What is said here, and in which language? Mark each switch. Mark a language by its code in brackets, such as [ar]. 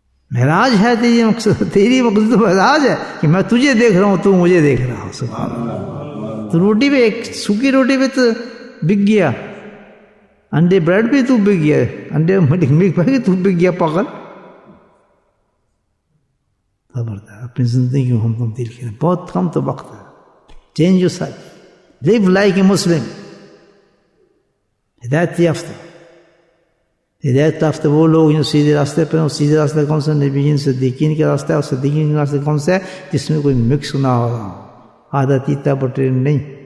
[ur] معراج ہے تیری مقصد, تیری مقصد تو معراج ہے کہ میں تجھے دیکھ رہا ہوں, تو مجھے دیکھ رہا ہوں. سبحان اللہ. تو روٹی پہ, ایک سوکھی روٹی پہ تو بک گیا, انڈے بریڈ پہ تو بک گیا, انڈے ملک پہ تو بک گیا پاگل. خبردار, اپنی زندگی کو ہم تبدیل کریں. بہت کم تو وقت ہے. [en] Change yourself, live like a Muslim. [ur] ہدایت یافتہ, ہدایت یافتہ وہ لوگ جو سیدھے راستے پہ ہیں. سیدھے راستے کون سا؟ نبیین صدیقین کا راستہ ہے. اور صدیقین کا راستہ کون سا ہے؟ جس میں کوئی مکس نہ ہو رہا ہو, آدھا تیتا بٹر نہیں.